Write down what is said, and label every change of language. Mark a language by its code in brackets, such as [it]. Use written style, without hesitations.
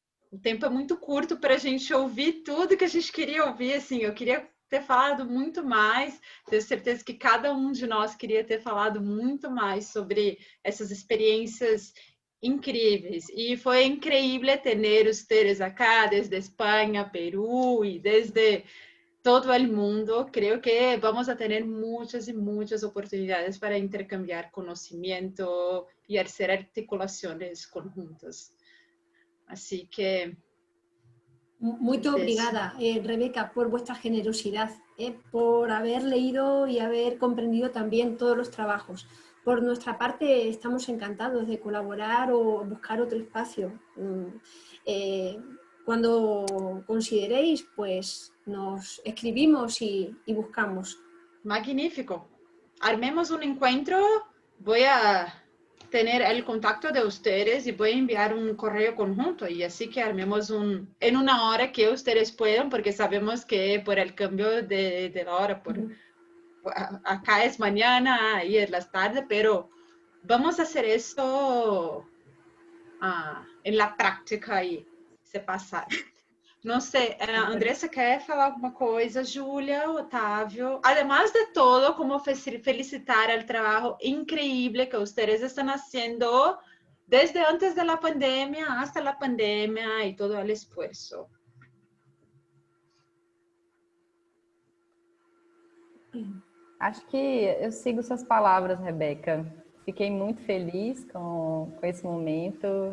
[pt] O tempo é muito curto para a gente ouvir tudo que a gente queria ouvir, assim, eu queria ter falado muito mais, tenho certeza que cada um de nós queria ter falado muito mais sobre essas experiências incríveis, e foi [es] increíble [pt] ter [es] ustedes acá, [pt] desde Espanha, Perú, e [es] desde todo el mundo. Creo que vamos a tener muchas y muchas oportunidades para intercambiar conocimiento y hacer articulaciones conjuntas. Así que... [pt] Muito obrigada, [es] Rebeca, por vuestra generosidad, por haber leído y haber comprendido también todos los trabajos. Por nuestra parte, estamos encantados de colaborar o buscar otro espacio. Cuando consideréis, pues nos escribimos y buscamos. Magnífico. Armemos un encuentro. Voy a tener el contacto de ustedes y voy a enviar un correo conjunto y así que armemos en una hora que ustedes puedan, porque sabemos que por el cambio de la hora, acá es mañana, ahí es las tardes, pero vamos a hacer esto en la prática y se pasar. [pt] Não sei, Andressa quer falar alguma coisa? Júlia, Otávio. [es] Además de todo, como felicitar el trabajo increíble que ustedes están haciendo desde antes de la pandemia hasta la pandemia y todo el esfuerzo. [pt] Acho que eu sigo suas palavras, Rebeca. Fiquei muito feliz com esse momento.